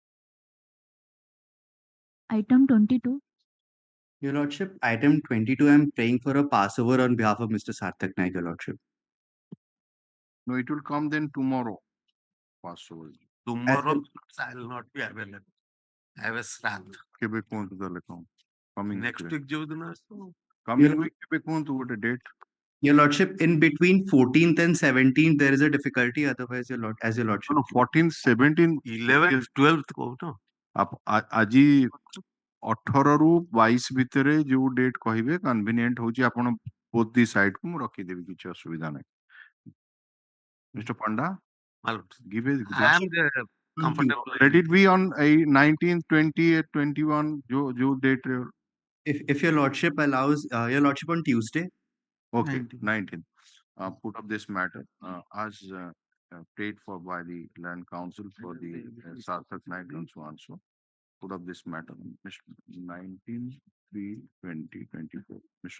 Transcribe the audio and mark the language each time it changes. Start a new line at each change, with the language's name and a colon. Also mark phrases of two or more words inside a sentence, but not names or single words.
English: Item 22. Your Lordship, item 22, I am praying for a passover on behalf of Mr. Sarthak Naik, Your Lordship. No, it will come then tomorrow. Passover. Tomorrow I will not be available.
Odia: ଏବେ ଶ୍ରାଦ୍ଧ କେବେ କୁହନ୍ତୁ ତାହେଲେ କଣ କମିଂ
English: next week
Odia: ଯୋଉ ଦିନ ଆସିବ କମିଂ
English: Your,
Odia: ୱିକ୍ କେବେ କୁହନ୍ତୁ ଗୋଟେ ଡେଟ୍
English: Your Lordship, in between 14th and 17th, there is a difficulty. Otherwise, as your Lordship. 14 17
Odia: 11 12 କହୁଛ ଆଜି 18 ରୁ 22 ଭିତରେ ଯୋଉ ଡେଟ୍ କହିବେ କନଭିନିଏଣ୍ଟ ହଉଛି ଆପଣ
English: both the side
Odia: କୁ ମୁଁ ରଖିଦେବି କିଛି ଅସୁବିଧା ନାହିଁ ମିଷ୍ଟର ପଣ୍ଡା
English: give a I am comfortable let it be on a 19 20 21 जो date If your Lordship allows, your Lordship on Tuesday. okay 19 put up this matter as paid for by the land council for the Sarthak night and so on so put up this matter 19/3/2024 Mr.